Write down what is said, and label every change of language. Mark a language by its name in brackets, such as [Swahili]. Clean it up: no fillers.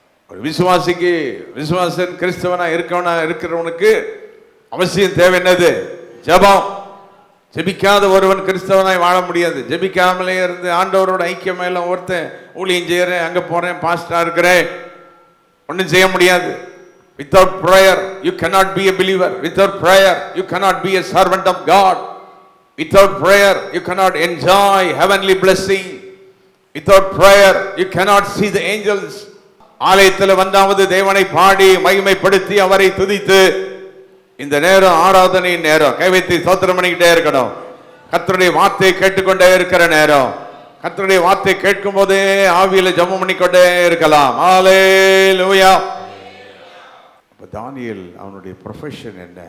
[Tamil] ஒரு விசுவாசிக்கு, விசுவாசன் கிறிஸ்தவனா இருக்கிறவனுக்கு அவசியம் தேவை என்னது? ஜெபம். ஜெபிக்காத ஒருவன் கிறிஸ்தவனாய் வாழ முடியாது. ஜெபிக்காமலே இருந்து ஆண்டவரோட ஐக்கியம் எல்லாம் ஒருத்தன் ஊழியம் செய்யறேன், அங்க போறேன், பாஸ்டரா இருக்கிறேன், ஒன்றும் செய்ய முடியாது. [English] Without prayer you cannot be a believer. Without prayer you cannot be a servant of God. Without prayer you cannot enjoy heavenly blessing. Without prayer you cannot see the angels. [Tamil] ஆலயத்தில் வந்தாவது தேவனை பாடி மகிமைப்படுத்தி அவரை துதித்து, இந்த நேரம் ஆராதனை நேரம், கைவைத்து ஸ்தோத்திரம் பண்ணிக்கிட்டே இருக்கணும். கர்த்தருடைய வார்த்தையை கேட்டுக்கொண்டே இருக்கிற நேரம், கர்த்தருடைய வார்த்தை கேட்கும் போதே ஆவியில ஜெபம் பண்ணிக்கொண்டே இருக்கலாம். ஹல்லேலூயா. அப்ப தானியேல் அவனுடைய ப்ரொஃபஷன் என்ன?